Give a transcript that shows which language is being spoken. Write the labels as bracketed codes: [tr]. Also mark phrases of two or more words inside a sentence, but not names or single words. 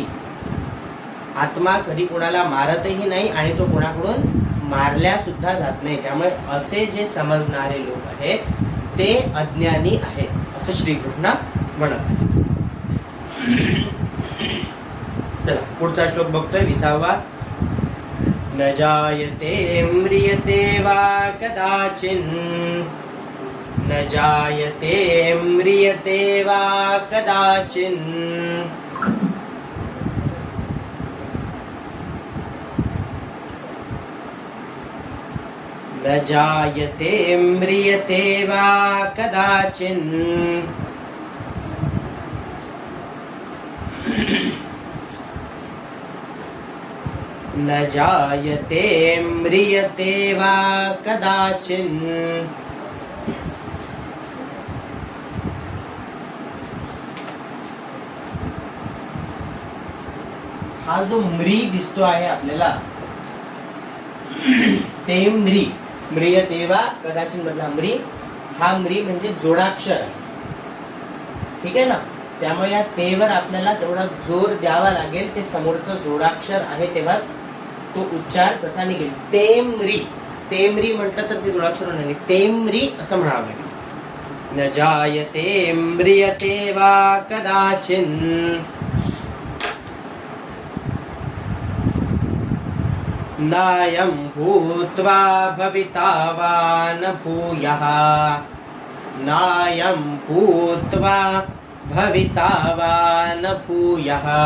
[mr] आत्मा कधी कोणाला मारतही नाही आणि तो कोणाकडून मारल्या सुद्धा जात नाही। त्यामुळे असे जे समजणारे लोक आहेत ते अज्ञानी आहेत असं श्रीकृष्ण म्हणत आहे। चला पुढचा श्लोक बघतोय 20वा। [sa] न जायते म्रियते वा कदाचिन् न जायते म्रियते वा कदाचिन् न जायते म्रियते वा कदाचिन् न जायते म्रियते वा कदाचिन्। [mr] हा जो म्री दिसतो आहे आपल्याला ते म्री [sa] म्रियते वा कदाचिन [mr] मधला म्री हा म्री म्हणजे जोडाक्षर आहे। ठीक आहे ना? त्यामुळे या तेवर आपल्याला तेवढा जोर द्यावा लागेल। ते समोरचं जोडाक्षर आहे तेव्हा तो उच्चार तसा निघेल। तेमरी म्हटलं तर ते जोडाक्षर होणार नाही। तेमरी असं म्हणावं लागेल। [sa] न जायते म्रियते वा कदाचिन् नायं भूत्वा भविता वा न भूयः नायं भूत्वा भविता वा न भूयः।